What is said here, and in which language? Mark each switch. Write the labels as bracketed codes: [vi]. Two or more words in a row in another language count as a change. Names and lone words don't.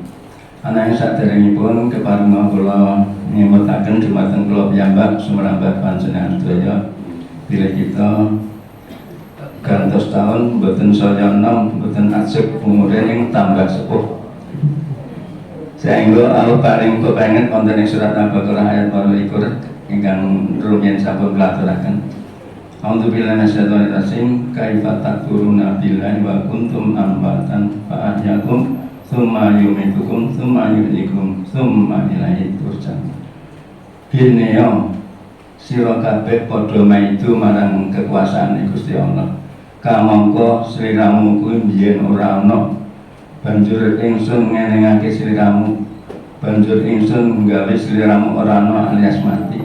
[jv] Ananging saderengipun keparenga kula nyemetaken dumateng kula piyambak sumrambah panjenengan sedaya bilih kita gantos taun mboten saya enom mboten ajeg umure ning tambah sepuh. Saengga Allah paring kepengen wonten ing surat Al-Baqarah ayat 22 ingkang rumiyin sampun klaturaken. [ar] أعوذ بالله من الشيطان الرجيم. كيف تكفرون بالله وكنتم أمواتا فأحياكم ثم يميتكم ثم يحييكم ثم إليه ترجعون. [jv] Bineo sira kabeh padha maidu marang kekuasaan Gusti Allah. Kamangka sliramu kuwi biyen ora ana. Banjur ingsun ngenengake sliramu. Banjur ingsun nggawe sliramu ora ana alias mati.